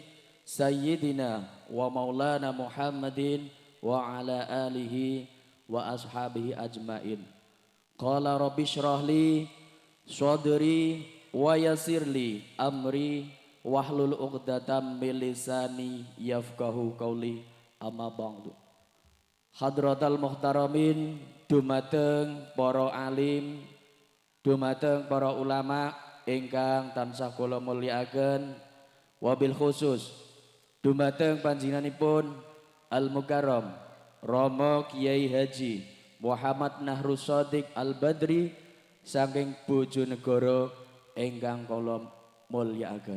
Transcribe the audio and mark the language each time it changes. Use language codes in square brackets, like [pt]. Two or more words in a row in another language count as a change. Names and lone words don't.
[ar] سيدنا ومولانا محمد وعلى آله وأصحابه أجمعين. قال رب اشرح لي صدري ويسر لي أمري واحلل عقدة من لساني يفقهوا قولي أما بعد. حضرات المحترمين, [jv] dumateng para alim, dumateng para ulama ingkang tansah kula mulyakaken, [ar] وبالخصوص [jv] dumateng panjenenganipun [ar] المكرم [jv] Rama Kiai Haji Muhammad Nahrus Shadiq Al Badri saking Bojonegoro ingkang kula mulyakaken.